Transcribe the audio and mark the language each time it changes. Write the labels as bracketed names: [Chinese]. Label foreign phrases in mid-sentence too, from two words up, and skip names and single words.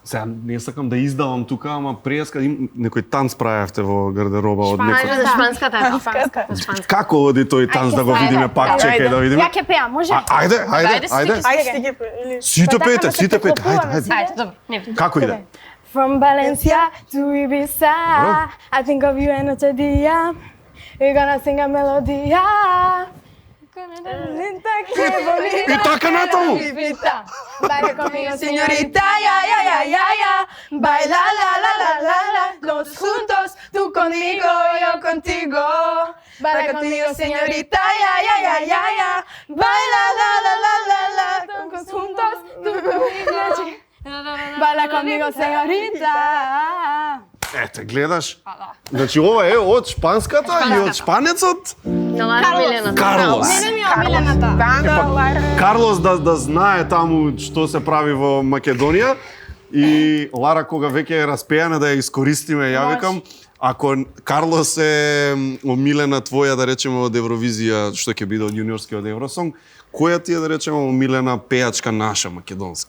[Macedonian] Сега не сакам да издавам тука, ама преска некој танц правевте во гардероба од некој. За шпанската. Како оди тој танц да го видиме пак, чекај да видиме. Ја ќе пеам, може? Ајде. Сите пеете. Ајде, добро. Како иде? [English] From Valencia to Ibiza, I think of you [Spanish] en noche día. [English] We're gonna sing a melodía. И така натаму. [Spanish] Baila conmigo, señorita, ya. Baila, la. Los juntos, tú conmigo, yo contigo. Baila conmigo, señorita, ya. Baila, la. Todos juntos, tú conmigo. Baila conmigo, señorita. [Macedonian] Ете, гледаш? Значи ова е од шпанската и од шпанецот На Лара Милената. Карлос. Мене ми омилената. Карлос да знае таму што се прави во Македонија и Лара кога веќе е распеана да ја искористиме, ја викам, ако Карлос е омилена твоја, да речеме, од Евровизија, што ќе биде од јуниорскиот Евросонг, која ти е, да речеме, омилена пејачка наша македонска?